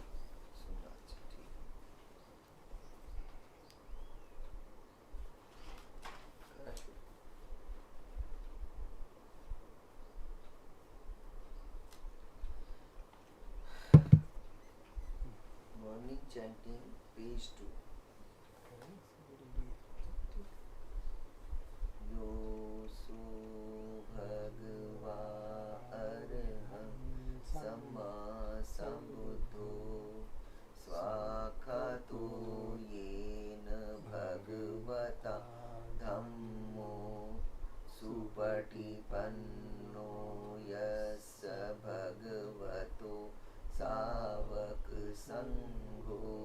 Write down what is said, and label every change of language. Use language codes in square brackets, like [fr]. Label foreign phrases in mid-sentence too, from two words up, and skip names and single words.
[hi] सुनना अच्छा ठीक है। [en] morning chanting page 2. [pi] योऽसो भगवा अरहं सम्मा सम्बुद्धो स्वाक्षातो येन भगवता धम्मो सुपटिपन्नो यस्य भगवतो सावकसङ्घो